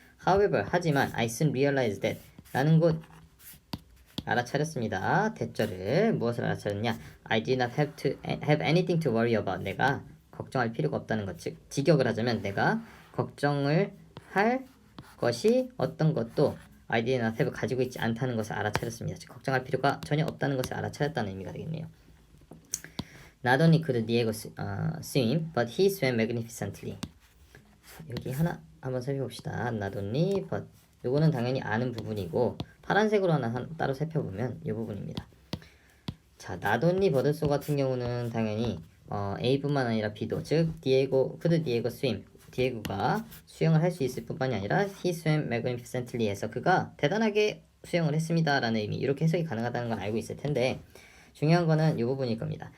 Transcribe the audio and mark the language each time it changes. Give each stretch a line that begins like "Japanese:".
English: However,
Korean: 하지만
English: I soon realized that,
Korean: 라는 것 알아차렸습니다. 대절을 무엇을 알아차렸냐?
English: I did not have anything to worry about.
Korean: 내가 걱정할 필요가 없다는 것. 즉 직역을 하자면 내가 걱정을 할 것이 어떤 것도
English: I did not have,
Korean: 가지고 있지 않다는 것을 알아차렸습니다. 즉 걱정할 필요가 전혀 없다는 것을 알아차렸다는 의미가 되겠네요.
English: Not only could Diego swim, but he swam magnificently.
Korean: 여기 하나 한번 살펴봅시다.
English: Not only, but
Korean: 요거는 당연히 아는 부분이고 파란색으로 하나 따로 살펴보면 이 부분입니다. 자,
English: not only but
Korean: 같은 경우는 당연히 A뿐만 아니라 B도, 즉
English: could Diego swim,
Korean: 디에고가 수영을 할 수 있을 뿐만이 아니라
English: he swam magnificently
Korean: 해서 그가 대단하게 수영을 했습니다 라는 의미, 이렇게 해석이 가능하다는 건 알고 있을 텐데 중요한 거는 이 부분일 겁니다.